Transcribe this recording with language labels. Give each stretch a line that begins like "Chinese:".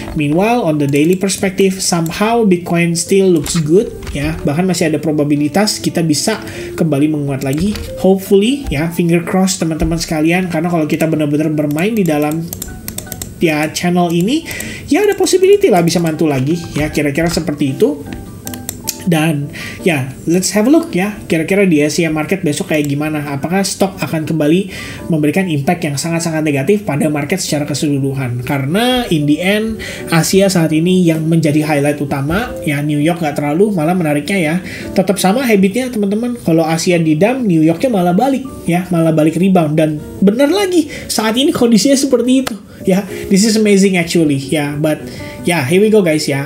English: Meanwhile, on the daily perspective, somehow Bitcoin still looks good ya.
Indonesian: Bahkan masih ada probabilitas kita bisa kembali menguat lagi. Hopefully ya,
English: finger cross
Indonesian: teman-teman sekalian, karena kalau kita benar-benar bermain di dalam ya channel ini, ya ada possibility lah bisa mantul lagi ya, kira-kira seperti itu. Dan ya,
English: let's have a look
Indonesian: ya, kira-kira di Asia market besok kayak gimana. Apakah stok akan kembali memberikan impact yang sangat-sangat negatif pada market secara keseluruhan? Karena
English: in the end,
Indonesian: Asia saat ini yang menjadi highlight utama ya. New York nggak terlalu, malah menariknya ya tetap sama habitnya teman-teman. Kalau Asia didam, New Yorknya malah balik ya, malah balik rebound. Dan benar lagi, saat ini kondisinya seperti itu ya.
English: This is amazing actually ya, but yeah, here we go guys ya.